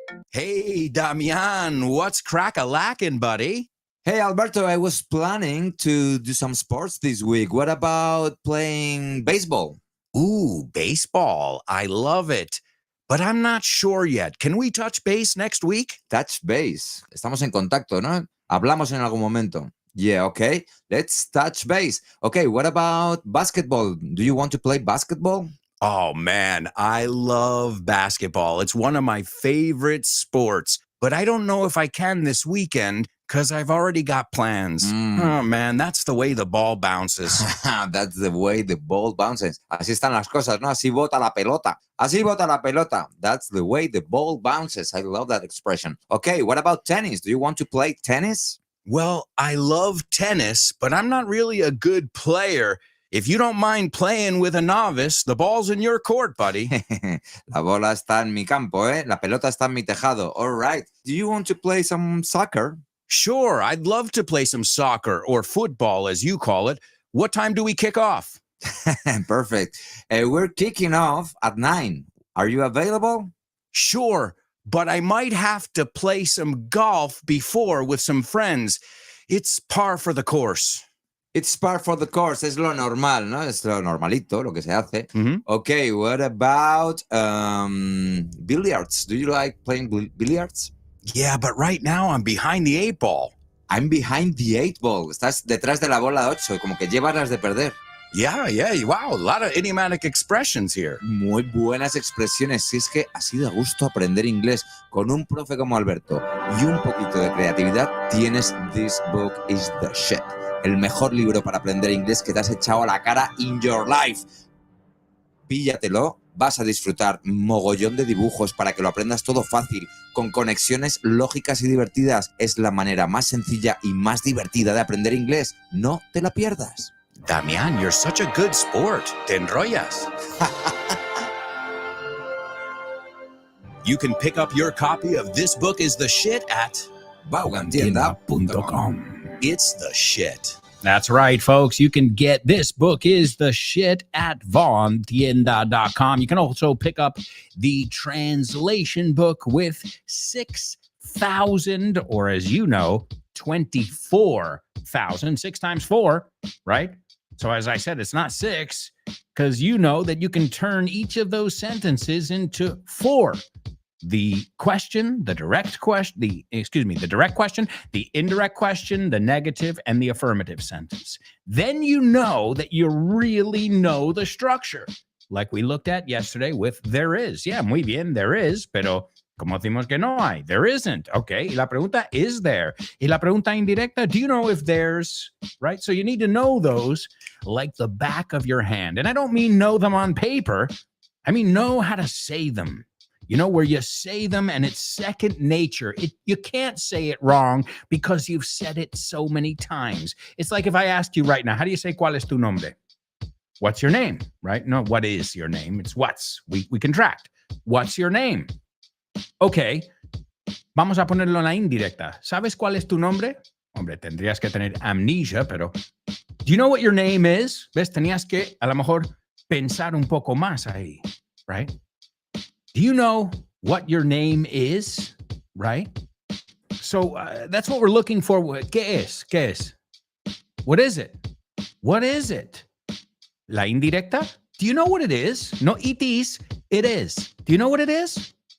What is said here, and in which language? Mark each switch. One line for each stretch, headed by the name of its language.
English: Hey, Damian, what's crack-a-lackin', buddy? Hey, Alberto, I was planning to do some sports this week. What about playing baseball? Ooh, baseball. I love it. But I'm not sure yet. Can we touch base next week? Touch base.
Spanish: Estamos en contacto, ¿no? Hablamos en algún momento.
English: Yeah, okay. Let's touch base. Okay, what about basketball? Do you want to play basketball? Oh man, I love basketball. It's one of my favorite sports, but I don't know if I can this weekend because I've already got plans. Oh man, that's the way the ball bounces. That's the way the ball bounces. Así están las cosas, ¿no? Así bota la pelota. Así bota la pelota. That's the way the ball bounces. I love that expression. Okay, what about tennis? Do you want to play tennis? Well, I love tennis, but I'm not really a good player. If you don't mind playing with a novice, the ball's in your court, buddy.
Spanish: La bola está en mi campo, ¿eh? La pelota está en mi tejado.
English: All right. Do you want to play some soccer? Sure, I'd love to play some soccer or football, as you call it. What time do we kick off? Perfect. We're kicking off at 9. Are you available? Sure, but I might have to play some golf before with some friends. It's par for the course. It's par for the course.
Spanish: Es lo normal, ¿no? Es lo normalito, lo que se hace. Mhm.
English: Okay, what about billiards? Do you like playing billiards? Yeah, but right now I'm behind the 8 ball. I'm behind the 8 ball.
Spanish: Estás detrás de la bola 8, como que llevas las de perder.
English: Yeah, wow, a lot of idiomatic expressions here.
Spanish: Muy buenas expresiones. Si es que así de gusto aprender inglés con un profe como Alberto y un poquito de creatividad, tienes This Book is the Shit. El mejor libro para aprender inglés que te has echado a la cara
English: in your life.
Spanish: Píllatelo, vas a disfrutar mogollón de dibujos para que lo aprendas todo fácil, con conexiones lógicas y divertidas. Es la manera más sencilla y más divertida de aprender inglés. No te la pierdas.
English: Damián, you're such a good sport.
Spanish: Te enrollas.
English: You can pick up your copy of This Book is the Shit at Baugantienda.com. It's the shit. That's right, folks. You can get This Book is the Shit at vaughantienda.com. You can also pick up the translation book with 6,000, or as you know, 24,000. 6 times 4, right? So as I said, it's not 6, because you know that you can turn each of those sentences into 4. The question, the direct question, the direct question, the indirect question, the negative, and the affirmative sentence. Then you know that you really know the structure, like we looked at yesterday with there is.
Spanish: Yeah, muy bien,
English: there is,
Spanish: pero como decimos que no hay,
English: there isn't. Okay,
Spanish: y la pregunta
English: is there.
Spanish: Y la pregunta indirecta,
English: do you know if there's, right? So you need to know those like the back of your hand. And I don't mean know them on paper. I mean know how to say them. You know, where you say them and it's second nature. You can't say it wrong because you've said it so many times. It's like if I asked you right now, how do you say
Spanish: cuál es tu nombre?
English: What's your name, right? No, what is your name? It's what's. We contract. What's your name?
Spanish: Okay, vamos a ponerlo en la indirecta. ¿Sabes cuál es tu nombre? Hombre, tendrías que tener amnesia, pero
English: do you know what your name is?
Spanish: ¿Ves? Tenías que a lo mejor pensar un poco más ahí,
English: right? Do you know what your name is? Right? So that's what we're looking for.
Spanish: ¿Qué es? ¿Qué es?
English: What is it? What is it?
Spanish: La indirecta?
English: Do you know what it is? No, it is. It is. Do you know what it is?